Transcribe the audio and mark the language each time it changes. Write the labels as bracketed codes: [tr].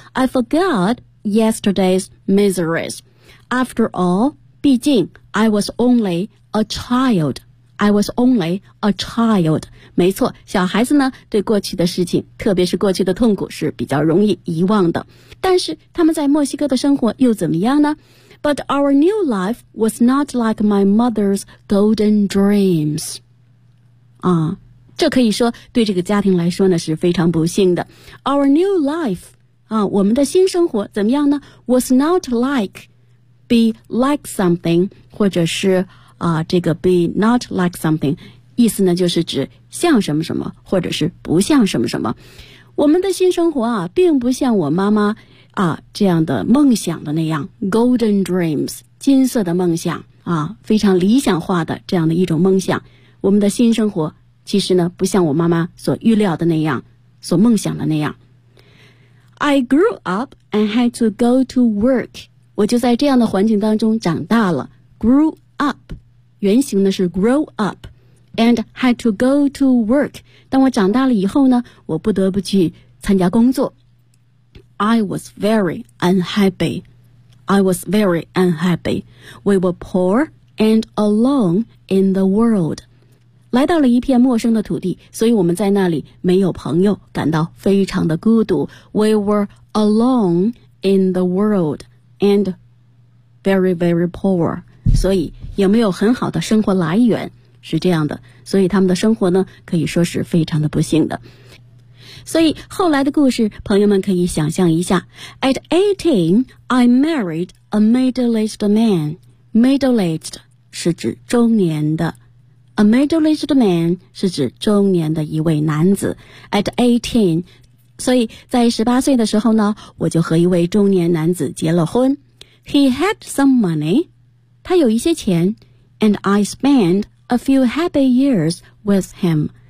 [en] I forgotYesterday's miseries. After all, 毕竟 I was only a child. I was only a child. [zh] 没错，小孩子呢对过去的事情，特别是过去的痛苦是比较容易遗忘的。但是他们在墨西哥的生活又怎么样呢？ [en] But our new life was not like my mother's golden dreams. [zh] 这可以说对这个家庭来说呢是非常不幸的。 [en] Our new lifeWe [zh] 们的新生活怎么样呢？ [en] Was not like be like something， [zh] 或者是这个 [en] be not like something， [zh] 意思呢就是指像什么什么或者是不像什么什么。我们的新生活啊并不像我妈妈这样的梦想的那样 [en] golden dreams， [zh] 金色的梦想非常理想化的这样的一种梦想。我们的新生活其实呢不像我妈妈所预料的那样，所梦想的那样。 [en] I grew up and had to go to work. [zh] 我就在这样的环境当中长大了。 [en] Grew up， [zh] 原型呢是 [en] grow up， and had to go to work. [zh] 当我长大了以后呢，我不得不去参加工作。 [en] I was very unhappy. I was very unhappy. We were poor and alone in the world. [zh] 来到了一片陌生的土地，所以我们在那里没有朋友，感到非常的孤独。 [en] We were alone in the world and very, very poor. [zh] 所以也没有很好的生活来源，是这样的。所以他们的生活呢，可以说是非常的不幸的。所以后来的故事，朋友们可以想象一下。 [en] At 18, I married a middle-aged man. [zh] Middle-aged 是指中年的。 [en] A middle-aged man [zh] 是指中年的一位男子。 [en] At 18, [zh] 所以在18岁的时候呢，我就和一位中年男子结了婚。 [en] He had some money, [zh] 他有一些钱。 [en] And I spent a few happy years with him.